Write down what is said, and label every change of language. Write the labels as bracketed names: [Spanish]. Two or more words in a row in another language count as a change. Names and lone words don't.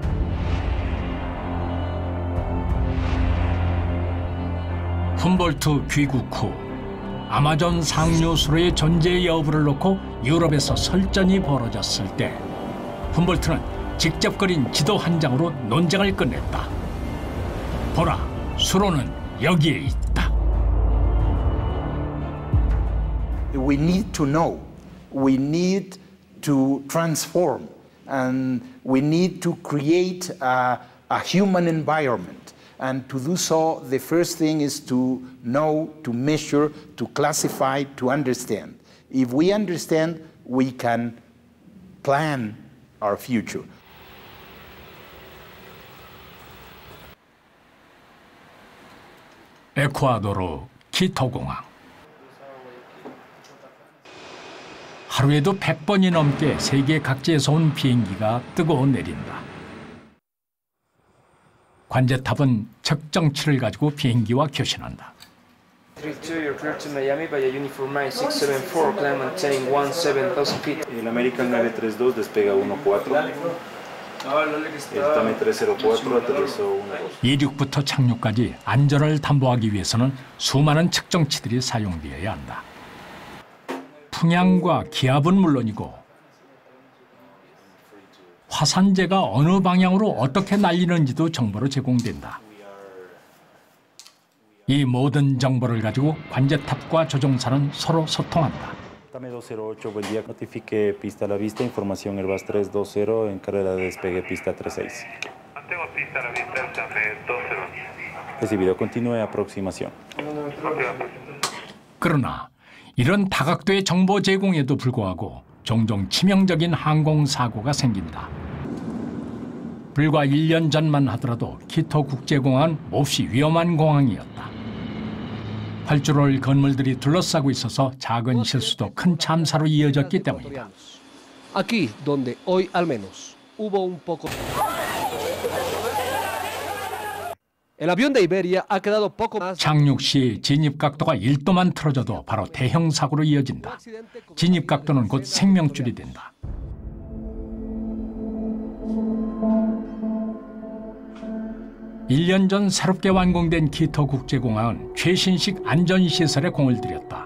[Korean] 훔볼트 귀국 후 아마존 상류수로의 존재 여부를 놓고 유럽에서 설전이 벌어졌을 때 훔볼트는 직접 그린 지도 한 장으로 논쟁을 끝냈다. 보라, 수로는 여기에 있다. [English] We need to know. We need to transform, and we need to create a human environment. And to do so, the first thing is to know, to measure, to classify, to understand. If we understand, we can plan our future. [Korean] 에콰도르 키토공항. 하루에도 100번이 넘게 세계 각지에서 온 비행기가 뜨고 내린다. 관제탑은 측정치를 가지고 비행기와 교신한다. [English] 32, you're clear to Miami by a uniform 9674, climb and maintain 17,000 feet. [Spanish] El American 932 despega 14. El Tame 304 aterrizó 12. [Korean] 이륙부터 착륙까지 안전을 담보하기 위해서는 수많은 측정치들이 사용되어야 한다. 풍향과 기압은 물론이고 화산재가 어느 방향으로 어떻게 날리는지도 정보로 제공된다. 이 모든 정보를 가지고 관제탑과 조종사는 서로 소통한다. [Spanish] Tame 208, buen día, notifique pista a la vista, información Airbus 320 en carrera de despegue pista 36. Mantengo pista a la vista, Tame 208. Recibido, continúe aproximación. [Korean] 그러나 이런 다각도의 정보 제공에도 불구하고 종종 치명적인 항공사고가 생긴다. 불과 1년 전만 하더라도 키토 국제공항은 몹시 위험한 공항이었다. 활주로를 건물들이 둘러싸고 있어서 작은 실수도 큰 참사로 이어졌기 때문이다. [Spanish] Aquí, donde hoy al menos hubo un poco. El avión de Iberia ha quedado poco más. [Korean] 착륙 시 진입 각도가 1도만 틀어져도 바로 대형 사고로 이어진다. 진입 각도는 곧 생명줄이 된다. 일 년 전 새롭게 완공된 키토 국제공항은 최신식 안전시설에 공을 들였다.